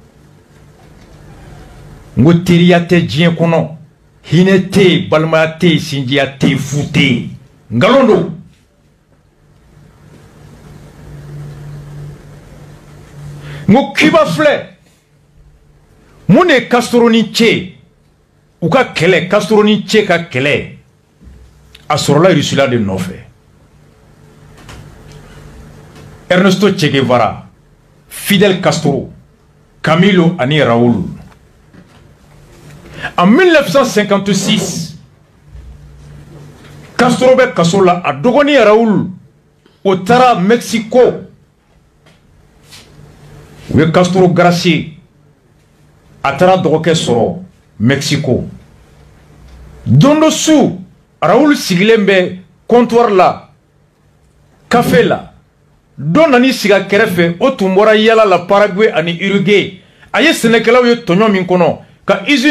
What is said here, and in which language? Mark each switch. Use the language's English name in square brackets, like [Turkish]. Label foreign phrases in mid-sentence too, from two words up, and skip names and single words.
[Bambara] n ko teriya tɛ diɲɛ kɔnɔ hinɛ tɛ yen balimaya tɛ yen sinjiya tɛ yen fu tɛ yen nkalon don n ko Cuba filɛ mun de ye Castro ni Che u ka kɛlɛ Castro ni Che ka kɛlɛ a sɔrɔla Russie la de nɔfɛ Ernesto Che Guevara Fidel Castro Camilo ani Raoul en 1956 Castro bɛ kaso la a dɔgɔnin Raoul o taara Mexico u ye Castro gracier a taara dɔgɔkɛ sɔrɔ Mexico. Dondo su Raoul sigilen bɛ comptoir la café la don nani siga kɛrɛfɛ o tun bɔra yala la Paraguay ani Uruguay a ye sɛnɛkɛlaw ye tɔɲɔ min kɔnɔ ka usine